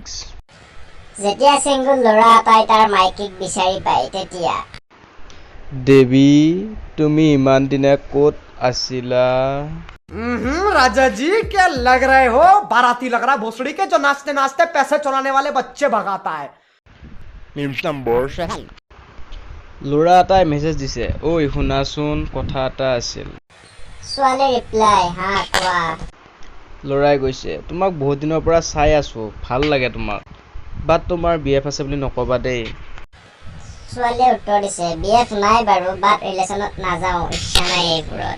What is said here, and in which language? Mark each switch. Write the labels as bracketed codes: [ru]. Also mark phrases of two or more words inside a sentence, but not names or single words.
[as] যেতিয়া চিংগুল ল'ৰা এটাই তাৰ মাইকীক বিচাৰি পায় তেতিয়া দেৱী তুমি ইমান দিনে ক'ত আছিলা? [hi] राजा जी क्या लग रहे हो? बाराती लग रहा है भोसड़ी के जो नाचते नाचते पैसे चुराने वाले बच्चे भगाता है। [en] Memes number 7. [as] ল'ৰা এটাই মেছেজ দিছে, ঐ শুনাচোন কথা এটা আছিল। ছোৱালী ৰিপ্লাই, হা কোৱা। ল'ৰাই কৈছে, তোমাক বহুত দিনৰ পৰা চাই আছো, ভাল লাগে তোমাক, বাট তোমাৰ বিএফ আছে বুলি নক'বা দেই। ছোৱালীয়ে উত্তৰ দিছে, বিএফ নাই বাৰু, বাট ৰিলেশ্যনত নাযাওঁ, ইচ্ছা নাই এইবোৰত।